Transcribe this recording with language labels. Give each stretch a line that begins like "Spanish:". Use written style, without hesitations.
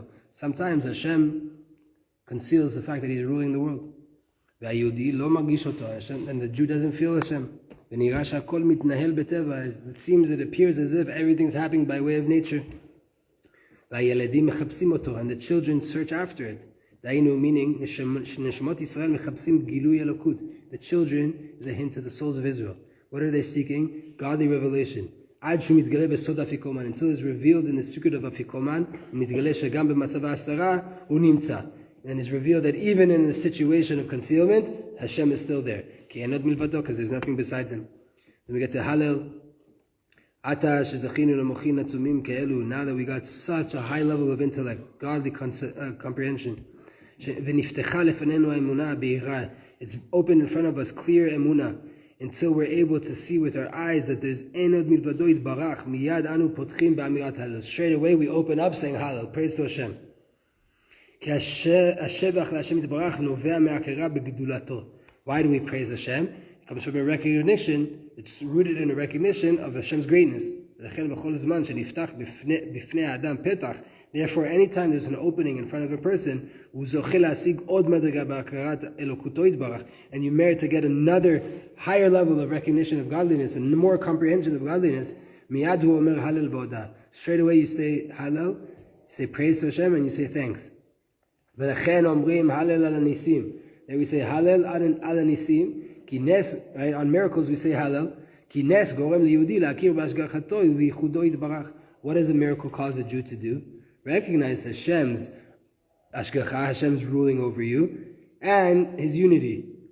English: Sometimes Hashem conceals the fact that He's ruling the world. And the Jew doesn't feel Hashem.
Hebrew: ונראה שהכל מתנהל בטבע.
English: It seems, it appears as if everything's happening by way of nature.
Hebrew: והילדים מחפשים אותו,
English: and the children search after it.
Hebrew: דהיינו,
English: meaning,
Hebrew: נשמות ישראל מחפשים גילוי אלוקות.
English: The children is a hint to the souls of Israel. What are they seeking? Godly revelation.
Hebrew: עד שהוא מתגלה בסוד אפיקומן.
English: Until it's revealed in the secret of אפיקומן,
Hebrew: מתגלה שגם במצב ההסתרה הוא נמצא.
English: And it's revealed that even in the situation of concealment, Hashem is still there.
Hebrew: כי אין עוד מלבדו,
English: because there's nothing besides him. Then we get to Hallel.
Hebrew: עתה שזכינו למוחין עצומים כאלו,
English: now that we got such a high level of intellect, godly comprehension.
Hebrew: ונפתחה לפנינו האמונה הבהירה.
English: It's open in front of us, clear אמונה. Until we're able to see with our eyes that there's
Hebrew: אין עוד מלבדו יתברך, מיד אנו פותחים באמירת הלל.
English: Straight away we open up saying Hallel, praise to Hashem.
Hebrew: כי השבח להשם יתברך נובע מהכרה בגדולתו.
English: Why do we praise Hashem? It comes from a recognition, it's rooted in a recognition of Hashem's greatness.
Hebrew: לכן בכל זמן שנפתח בפני האדם פתח,
English: therefore anytime there's an opening in front of a person,
Hebrew: הוא זוכה להשיג עוד מדרגה בהכרת אלוקותו יתברך,
English: and you merit to get another higher level of recognition of godliness and more comprehension of godliness,
Hebrew: מיד הוא אומר הלל והודאה.
English: Straight away you say Hallel, you say praise to Hashem and you say thanks.
Hebrew: ולכן אומרים הלל על הניסים.
English: Then we say Hallel
Hebrew: על הניסים, כי נס,
English: right, on miracles we say Hallel,
Hebrew: כי נס גורם ליהודי להכיר בהשגחתו ובייחודו יתברך.
English: What does a miracle cause a Jew to do? Recognize Hashem's ashgacha, Hashem's ruling over you, and His unity.